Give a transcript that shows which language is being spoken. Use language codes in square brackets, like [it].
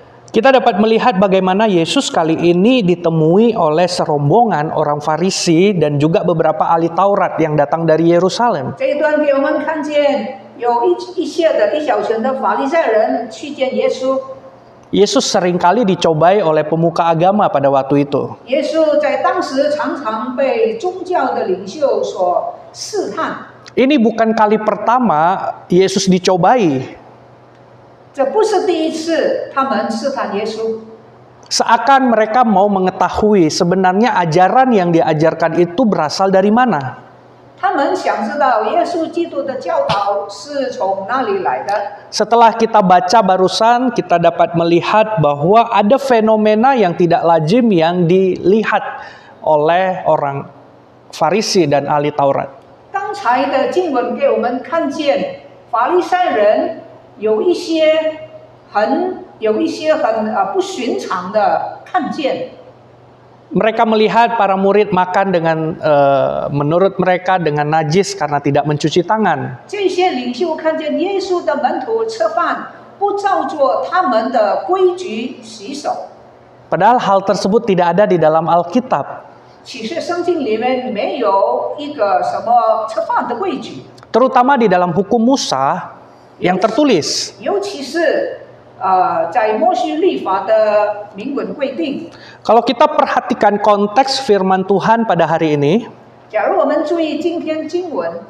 [id] kita dapat melihat bagaimana Yesus kali ini ditemui oleh serombongan orang Farisi dan juga beberapa ahli Taurat yang datang dari Yerusalem. [zh] 这一段给我们看见有一小群的法利赛人去见耶稣。 [id] Yesus seringkali dicobai oleh pemuka agama pada waktu itu. [zh] 耶稣在当时常常被宗教的领袖所试探。 [id] Ini bukan kali pertama Yesus dicobai. [zh] 这不是第一次他们试探耶稣， [id] Seakan mereka mau mengetahui sebenarnya ajaran yang diajarkan itu berasal dari mana. [zh] 他们想知道耶稣基督的教导是从哪里来的。 [id] Setelah kita baca barusan, kita dapat melihat bahwa ada fenomena yang tidak lazim yang dilihat oleh orang Farisi dan ahli Taurat. [zh] 刚才的经文给我们看见，法利赛人有一些很不寻常的看见。 [id] Mereka melihat para murid makan dengan menurut mereka dengan najis karena tidak mencuci tangan. [zh] 这些领袖看见耶稣的门徒吃饭，不照做他们的规矩洗手。 [id] Padahal hal tersebut tidak ada di dalam Alkitab. [zh] 启示圣经里面没有一个什么吃饭的规矩， [id] Terutama di dalam hukum Musa yang tertulis. [zh] 尤其是在摩西律法的明文规定。 [id] Kalau kita perhatikan konteks firman Tuhan pada hari ini, [zh] 假如我们注意今天经文，